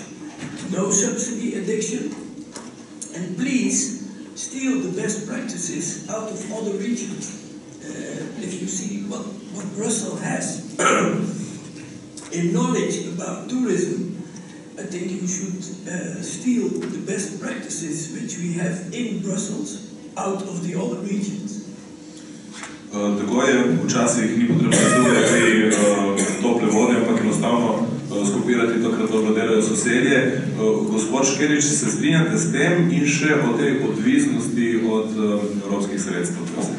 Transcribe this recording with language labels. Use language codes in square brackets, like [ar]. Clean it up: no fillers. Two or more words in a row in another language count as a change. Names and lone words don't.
[en] No subsidy addiction, and please steal the best practices out of other regions. If you see what Brussels has in knowledge about tourism, I think you should steal the best practices which we have in Brussels out of the other regions. [sl] Tako je, včasih ni potrebno izgubljati tople vode, ampak enostavno skopirati to, kar dobro delajo sosedje. Gospod Škerič, se strinjate s tem in še o tej odvisnosti od evropskih sredstev?